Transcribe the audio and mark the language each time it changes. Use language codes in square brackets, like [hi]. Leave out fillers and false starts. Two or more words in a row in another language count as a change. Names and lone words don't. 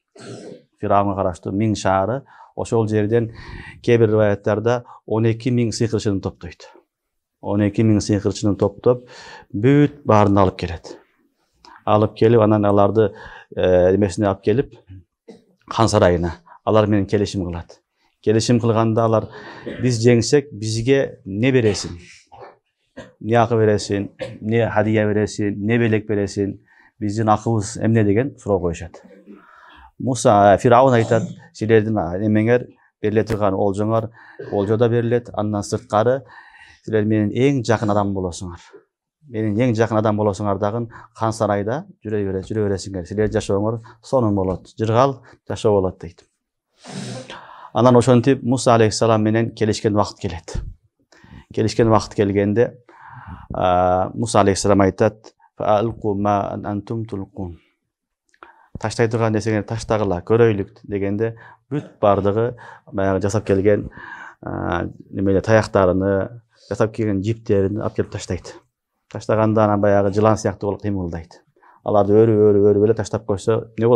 [ky] Firavunга караштуу 1000 шаары, ошол жерден кээ бир риваяттарда 12.000 сыйкырчыны топтойт. 12.000 сыйкырчыны топтоп, бүт баарын алып келет. Алып келип, анан аларды эмесине алып келип, хан сарайына алар менен келишим кылат. Келишим кылганда алар биз жеңсек бизге не бересин? Не акы бересин? Не хадия бересин? Не белек бересин? Биздин акыбыз эмне деген суроо коюшат. Муса Фиравун айтат, силердин эмеңер бериле турган олжо да берилет, андан сырткары силер менин эң жакын адам болосуңар. Менин эң жакын адам болосуңар дагы хан сарайда жүрө бересиңер. Силер жашооңор сонун болот. Жыргал жашоо болот дейт. Анан ошентип Муса алейхиссалам менен келишкен вакыт келет. Келишкен вакыт келгенде Муса алейхиссалам айтат: [ar] "فألقوا ما أنتم ملقون." [ky] Таштай турган нерсеңерди таштагыла, көрөйлүк дегенде бүт бардыгы баягы жасап келген немеле таяктарыны, жасап келген жиптерин алып келип таштайт. Таштаганда анан баягы жылан сыяктуу болуп кыймылдайт. Аларды өрүп эле таштап койсо не болот?